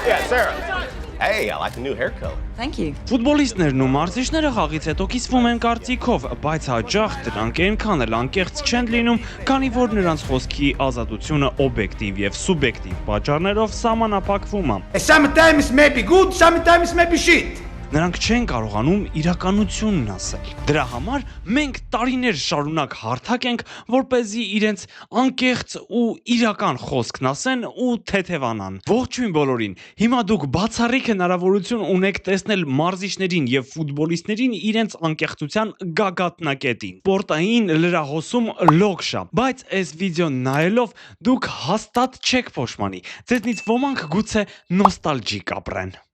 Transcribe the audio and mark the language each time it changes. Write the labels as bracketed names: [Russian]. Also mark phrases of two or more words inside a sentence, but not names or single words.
[English] Sarah. Hey, I like the new hair color. Thank you. [Armenian] Ֆուտբոլիստներն ու մարզիչները խաղից հետո կիսվում են կարծիքով, բայց հաճախ դրանք այնքան էլ անկեղծ չեն լինում, քանի որ նրանց խոսքի ազատությունը օբյեկտիվ եւ սուբյեկտիվ պատճառներով սահմանափակվում է։ [English] Sometimes maybe good, sometimes maybe shit. [Armenian] Նրանք չեն կարողանում իրականությունն ասել։ Դրա համար մենք տարիներ շարունակ հարթակ ենք, որպեսզի իրենց անկեղծ ու իրական խոսքն ասեն ու թեթևանան։ Ողջույն բոլորին։ Հիմա դուք բացառիկ հնարավորություն ունեք տեսնել մարզիչներին եւ ֆուտբոլիստներին իրենց անկեղծության գագաթնակետին։ Սպորտային լրահոսում լոգշա, բայց այս վիդեոն նայելով դուք հաստատ չեք փոշմանի։ Ձեզնից ոմանք գուցե նոստալգիկ ապրեն։